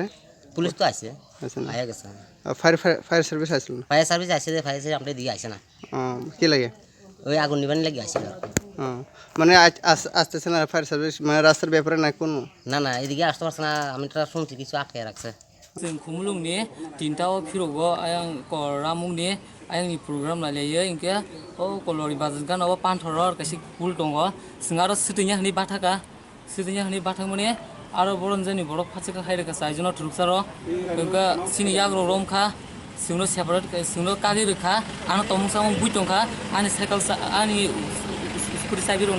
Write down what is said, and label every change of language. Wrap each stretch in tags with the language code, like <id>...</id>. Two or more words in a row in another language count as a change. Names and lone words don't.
<bn>পুলিশ তো আসছে, আয়া গেছে।</bn> <en>fire service</en> <bn>আসছিল না?</bn> <en>fire service</en> <bn>আসছে,</bn> <en>fire service</en> <bn>আপনার দিকে আসে না। কি লাগে? ওই আগুন নিবানি লাগে আসছিল। মানে আসতেছে না</bn> <en>fire service,</en> <bn>মানে রাস্তার ব্যাপারে না কোনো? না এদিকে আসতে পারছে না, আমি তো শুনছি কিছু আটকে রাখছে।</bn> <brx>जों खुमलुंनि 3टाव फिरौगो आं रामुंनि आंनि प्रग्राम लायलायो इनके ओ कलरि बाजगानाव पान्थरर कासे पुल दङ सिंगारो सिटिnya हनि बाथाक माने आरो बरनजनि बरक फाचका खायरका साइजनो थुरुकसारो गगा सिनि याग्रो रमखा सिंनो सेपारेट सिंनो कागि रखा आनो तमुसाम बुइटंखा आनि साइकेल आनि स्कुटी साइबिर</brx>